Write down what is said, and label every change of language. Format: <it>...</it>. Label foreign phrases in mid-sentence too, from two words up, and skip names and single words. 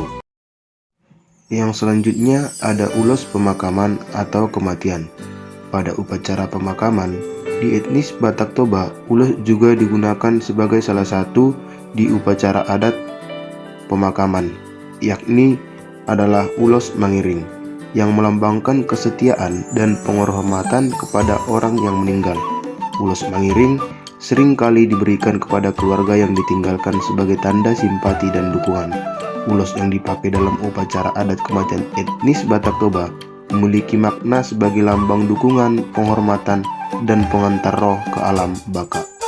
<id>Yang selanjutnya ada ulos pemakaman atau kematian. Pada upacara pemakaman, di etnis Batak Toba, ulos juga digunakan sebagai salah satu di upacara adat pemakaman, yakni adalah ulos mangiring, yang melambangkan kesetiaan dan penghormatan kepada orang yang meninggal. Ulos mangiring sering kali diberikan kepada keluarga yang ditinggalkan sebagai tanda simpati dan dukungan. Ulos yang dipakai dalam upacara adat kematian etnis Batak Toba memiliki makna sebagai lambang dukungan, penghormatan, dan pengantar roh ke alam baka.</id>